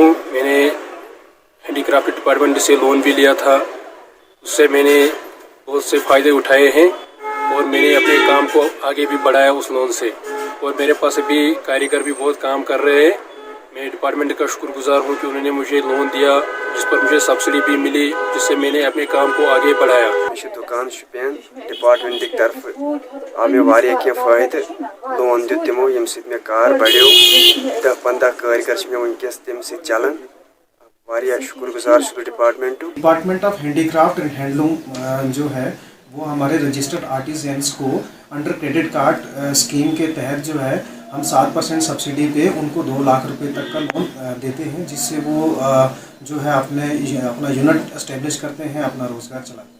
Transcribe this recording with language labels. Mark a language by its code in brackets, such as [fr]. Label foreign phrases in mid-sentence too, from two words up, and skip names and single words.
[hi] मैंने [en] handicraft department [hi] से लोन भी लिया था, उससे मैंने बहुत से फायदे उठाए हैं और मैंने अपने काम को आगे भी बढ़ाया उस लोन से। और मेरे पास भी कारीगर भी बहुत काम कर रहे हैं। मैं डिपार्टमेंट का शुक्रगुजार हूँ कि उन्होंने मुझे लोन दिया, जिस पर मुझे सब्सिडी भी मिली, जिससे मैंने अपने काम को आगे बढ़ाया। [ks] दुकान शुपियन डिपार्टमेंट की तरफ आव मे वारिया के फायदे लोन दित तमो यम सित मे कार बढ़ियो 10-15 कारीगर मे वनकस तम सित चलन। वारिया शुक्रगुजार [hi] डिपार्टमेंट ऑफ हैंडीक्राफ्ट एंड हैंडलूम जो है वो हमारे [en] registered artisans [hi] को [en] under credit card scheme [hi] के तहत जो है हम 7% सब्सिडी पे उनको 2 लाख रुपए तक का लोन देते हैं, जिससे वो जो है अपना [en] unit establish [hi] करते हैं, अपना रोजगार चलाते हैं।